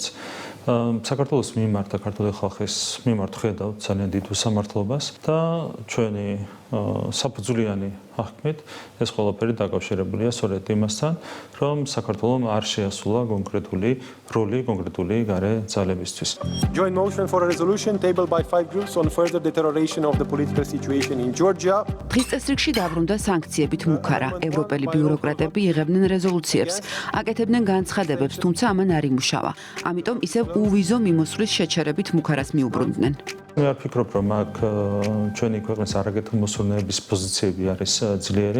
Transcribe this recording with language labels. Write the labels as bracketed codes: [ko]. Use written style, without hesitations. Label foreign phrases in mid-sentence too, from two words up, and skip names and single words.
[ka] საქართველოს მიმართ და ქართული ხალხის მიმართ ხედავთ ძალიან დიდ უსამართლობას და ჩვენი საფუძვლიანი აღქმით ეს ყველაფერი დაკავშირებულია სწორედ იმასთან, რომ საქართველომ არ შეასრულა კონკრეტული როლი კონკრეტული გარე ძალებისთვის. [en] Joint motion for a resolution tabled by 5 groups on further deterioration of the political situation in Georgia. [ka] დღის წესრიგში დაბრუნდა სანქციებით მუქარა. ევროპელი ბიუროკრატები იღებდნენ რეზოლუციებს, აკეთებდნენ განცხადებებს, თუმცა ამან არ იმუშავა. ამიტომ ისევ უვიზო მიმოსვლის შეჩერებით მუქარას მიუბრუნდნენ. მე არ ფიქრობ, რომ აქ ჩვენი ქვეყნის არაგეთმოსურნეების პოზიციები არის ძლიერი.